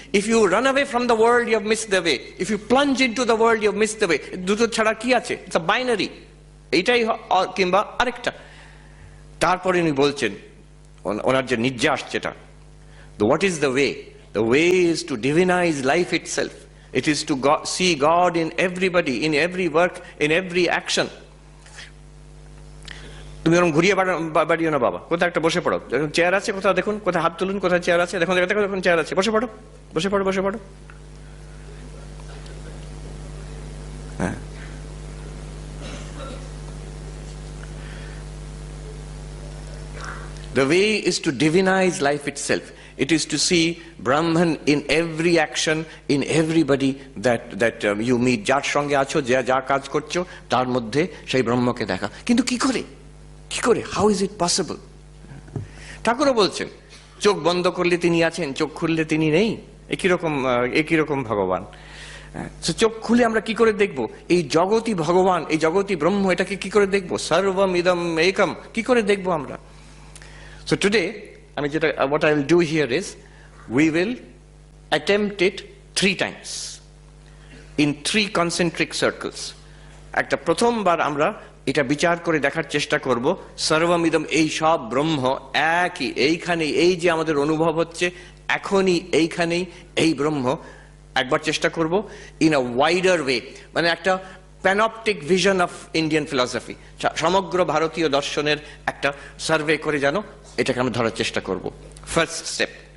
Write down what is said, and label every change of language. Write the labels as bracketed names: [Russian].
[English] If you run away from the world you have missed the way, if you plunge into the world you have missed the way. [Bangla] দুটো ছাড়া কি আছে? [English] it's a binary, [Bangla] এইটাই কিংবা আরেকটা। তারপরে উনি বলছেন, ওনার যে নির্যাস যেটা, [English] What is the way? The way is to divinize life itself. It is to see God in everybody, in every work, in every action. [Bangla] তুমি ওরকম ঘুরিয়ে বাড়িও না বাবা, কোথাও একটা বসে পড়ো, চেয়ার আছে কোথাও দেখুন, কোথায় হাত তুলুন, কোথায় চেয়ার আছে দেখুন, দেখো দেখুন চেয়ার আছে, বসে পড়ো, বসে পড়ো, বসে পড়ো। [English] হ্যাঁ, the way is to divinize life itself. It is to see Brahman in every action, in everybody that you meet. [Bangla] যার সঙ্গে আছো, যা কাজ করছো, তার মধ্যে সেই ব্রহ্মকে দেখা। কিন্তু কি করে, কি করে? [English] How is it possible? [Bangla] ঠাকুরও বলছেন, চোখ বন্ধ করলে তিনি আছেন, চোখ খুললে তিনি নেই। একই রকম ভগবান। চোখ খুলে আমরা কি করে দেখবো এই জগতই ভগবান, এই জগতই ব্রহ্ম? এটাকে কি করে দেখবো? [Sanskrit] সর্বম ইদম একম, [Bangla] কি করে দেখবো আমরা? [English] So today, what I will do here is, we will attempt it 3 times in 3 concentric circles. [Bangla] একটা প্রথমবার আমরা এটা বিচার করে দেখার চেষ্টা করব, সর্বমিদম, এই সব ব্রহ্ম একই, এইখানেই, এই যে আমাদের অনুভব হচ্ছে এখনই এইখানেই এই ব্রহ্ম। একবার চেষ্টা করব [English] in a wider way, [Bangla] মানে একটা [English] panoptic vision of Indian philosophy, [Bangla] সমগ্র ভারতীয় দর্শনের একটা সার্ভে করে যেন এটাকে আমরা ধরার চেষ্টা করব। [English] First step.